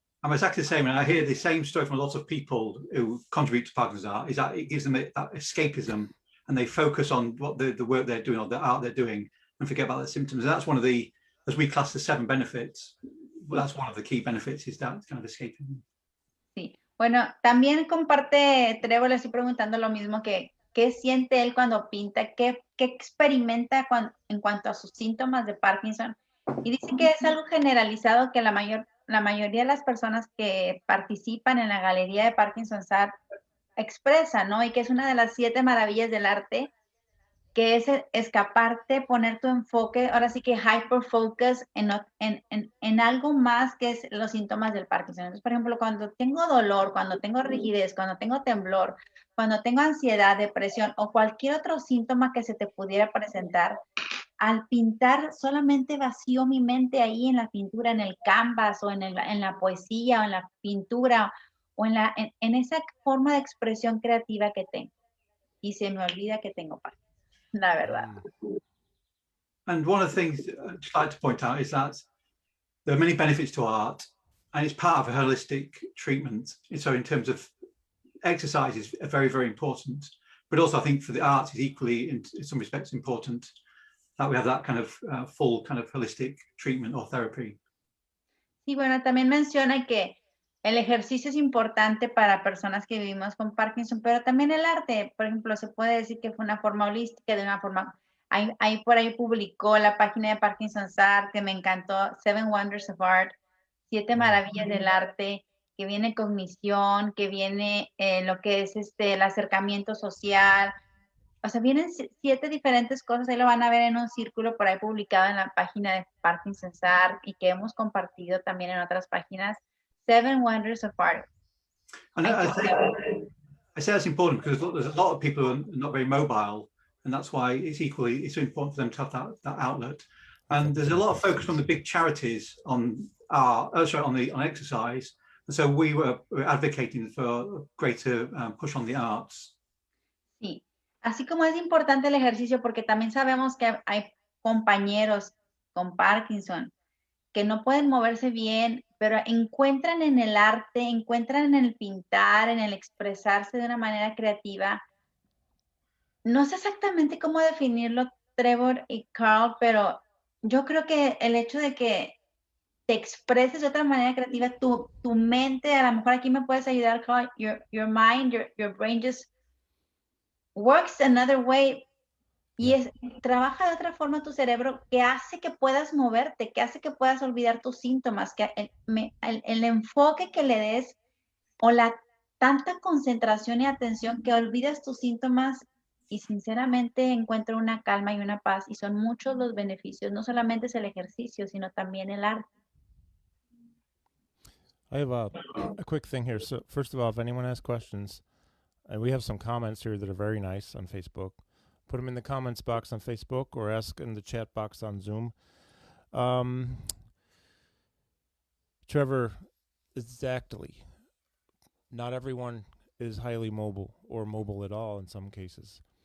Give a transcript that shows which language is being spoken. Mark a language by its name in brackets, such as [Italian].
[English] I'm exactly the same, and I hear the same story from a lot of people who contribute to Parkinson's art, is that it gives them that escapism, and they focus on what the work they're doing or the art they're doing and forget about the symptoms. And that's one of the, as we class the 7 benefits, well, that's one of the key benefits, is that kind of escapism. [Spanish] Sí. Bueno, también comparte Trevor, le estoy preguntando lo mismo que qué siente él cuando pinta, qué experimenta en cuanto a sus síntomas de Parkinson. Y dice que es algo generalizado que la mayoría de las personas que participan en la galería de Parkinson's Art expresan, ¿no? Y que es una de las 7 maravillas del arte, que es escaparte, poner tu enfoque, ahora sí que hyperfocus en algo más que es los síntomas del Parkinson. Entonces, por ejemplo, cuando tengo dolor, cuando tengo rigidez, cuando tengo temblor, cuando tengo ansiedad, depresión o cualquier otro síntoma que se te pudiera presentar, al pintar solamente vacío mi mente ahí en la pintura, en el canvas o en la poesía o en la pintura o en esa forma de expresión creativa que tengo. Y se me olvida que tengo Parkinson. La verdad. [English] And one of the things I'd like to point out is that there are many benefits to art, and it's part of a holistic treatment. So in terms of exercise is very, very important, but also I think for the arts is equally, in some respects, important that we have that kind of full kind of holistic treatment or therapy. [Spanish] Sí, bueno, también menciona que el ejercicio es importante para personas que vivimos con Parkinson, pero también el arte, por ejemplo, se puede decir que fue una forma holística, de una forma, ahí por ahí publicó la página de Parkinson's Art, que me encantó, [English] 7 Wonders of Art, [Spanish] 7 maravillas del arte, que viene cognición, que viene lo que es el acercamiento social, o sea, vienen 7 diferentes cosas, ahí lo van a ver en un círculo por ahí publicado en la página de Parkinson's Art y que hemos compartido también en otras páginas. [English] 7 Wonders of Art. And I say that's important because there's a lot of people who are not very mobile, and that's why it's so important for them to have that outlet. And there's a lot of focus from the big charities on exercise, and so we're advocating for a greater push on the arts. [Spanish] Sí, así como es importante el ejercicio, porque también sabemos que hay compañeros con Parkinson que no pueden moverse bien, pero encuentran en el arte, encuentran en el pintar, en el expresarse de una manera creativa. No sé exactamente cómo definirlo, Trevor y Carl, pero yo creo que el hecho de que te expreses de otra manera creativa, tu mente, a lo mejor aquí me puedes ayudar, Carl, [English] your mind, your brain just works another way. [Spanish] Y trabaja de otra forma tu cerebro que hace que puedas moverte, que hace que puedas olvidar tus síntomas, que el enfoque que le des o la tanta concentración y atención que olvidas tus síntomas y sinceramente encuentro una calma y una paz y son muchos los beneficios. No solamente es el ejercicio, sino también el arte. [English] I have a quick thing here. So, first of all, if anyone has questions, and we have some comments here that are very nice on Facebook, put them in the comments box on Facebook or ask in the chat box on Zoom. Trevor, exactly. Not everyone is highly mobile or mobile at all in some cases.